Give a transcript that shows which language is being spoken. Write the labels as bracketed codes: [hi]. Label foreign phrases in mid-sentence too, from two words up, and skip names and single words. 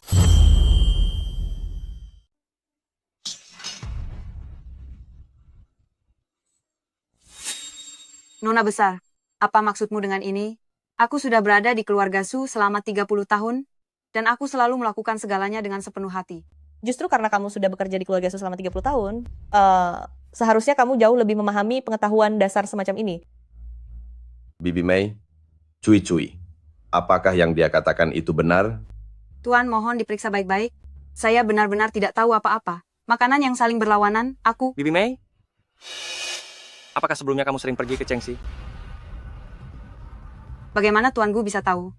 [id] Nona besar, apa maksudmu dengan ini? Aku sudah berada di keluarga Su selama 30 tahun, dan aku selalu melakukan segalanya dengan sepenuh hati. Justru karena kamu sudah bekerja di keluarga Su selama 30 tahun, seharusnya kamu jauh lebih memahami pengetahuan dasar semacam ini. Bibi May, cui-cui. Apakah yang dia katakan itu benar? Tuan, mohon diperiksa baik-baik. Saya benar-benar tidak tahu apa-apa. Makanan yang saling berlawanan, aku... Bibi May? Apakah sebelumnya kamu sering pergi ke Chengxi? Bagaimana Tuan Gu bisa tahu?